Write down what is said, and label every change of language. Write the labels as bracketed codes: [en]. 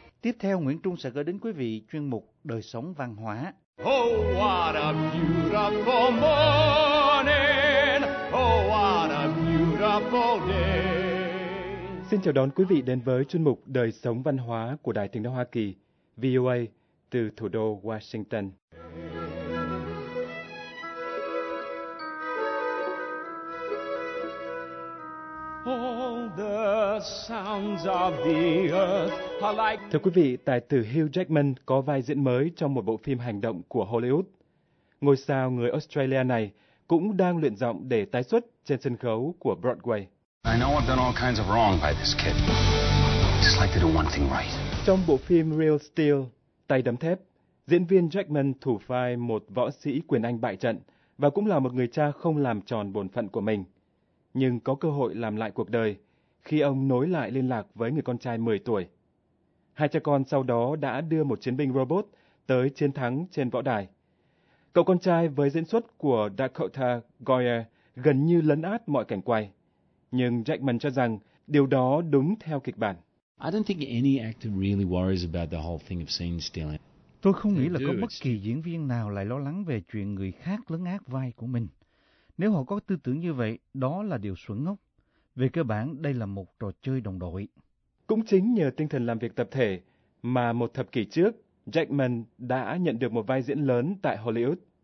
[vi] Tiếp theo Nguyễn Trung sẽ gửi đến quý vị chuyên mục Đời sống văn hóa. [en] Oh, what a beautiful morning. Oh, what a beautiful day. [vi] Xin chào đón quý vị đến với chuyên mục Đời sống văn hóa của Đài Tiếng nói Hoa Kỳ, VOA, từ thủ đô Washington. Thưa quý vị, tài tử Hugh Jackman có vai diễn mới trong một bộ phim hành động của Hollywood. Ngôi sao người Australia này cũng đang luyện giọng để tái xuất trên sân khấu của Broadway. [en] I know I've done all kinds of wrong by this kid. I'd just like to do one thing right. [vi] Trong bộ phim Real Steel, Tay đấm thép, diễn viên Jackman thủ vai một võ sĩ quyền Anh bại trận và cũng là một người cha không làm tròn bổn phận của mình, nhưng có cơ hội làm lại cuộc đời khi ông nối lại liên lạc với người con trai 10 tuổi. Hai cha con sau đó đã đưa một chiến binh robot tới chiến thắng trên võ đài. Cậu con trai với diễn xuất của Dakota Goyer gần như lấn át mọi cảnh quay. Nhưng Jackman cho rằng điều đó đúng theo kịch bản. [en] I don't think any actor really worries about the whole thing of scene stealing. [vi] Tôi không nghĩ là có bất kỳ diễn viên nào lại lo lắng về chuyện người khác lấn át vai của mình. Nếu họ có tư tưởng như vậy, đó là điều xuẩn ngốc. Về cơ bản, đây là một trò chơi đồng đội. Cũng chính nhờ tinh thần làm việc tập thể mà một thập kỷ trước, Jackman đã nhận được một vai diễn lớn tại Hollywood.